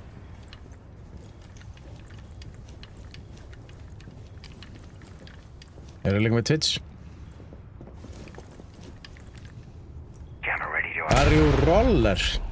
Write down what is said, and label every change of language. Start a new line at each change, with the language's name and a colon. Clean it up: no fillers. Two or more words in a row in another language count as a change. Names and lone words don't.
Icelandic: Eru líka með Twitch?
English: Jammer ready to act. Are you roller?